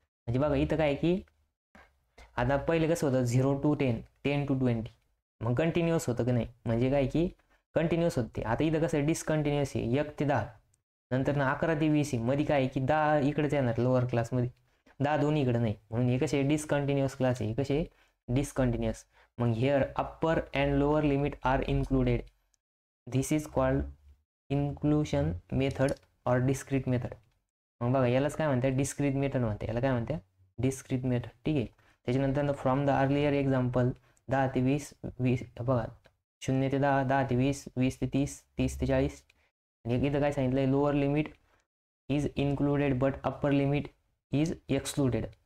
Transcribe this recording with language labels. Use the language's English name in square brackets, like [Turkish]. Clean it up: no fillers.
[Marathi] म्हणजे बघा इथं काय की आता पहिले कसं होतं 0 to 10, 10 to 20, मग कंटिन्युअस होतं की नाही, म्हणजे काय की कंटिन्युअस होते. आता इथं कसं डिसकंटिन्युअस आहे 1 ते 10, नंतर ना 11 ते 20 आहे, मध्ये काय की 10 इकडेच येणार लोअर क्लासमध्ये, 10 दोन्ही इकडे नाही, म्हणून हे कसे डिसकंटिन्युअस क्लास आहे, हे कसे डिसकंटिन्युअस. [English] मग here upper and lower limit are included. This is called inclusion method or discrete method. [Marathi] मग बघा यालाच काय म्हणतात डिस्क्रीट मेथड म्हणते, याला काय म्हणतात डिस्क्रीट मेथड, ठीक आहे. त्याच्यानंतर [English] from the earlier example [Marathi] 10 ते 20, बघा 0 ते 10, 10 ते 20, 20 ते 30, 30 ते 40. आणि इथं काय सांगितलं आहे [English] Lower limit is included but upper limit is excluded.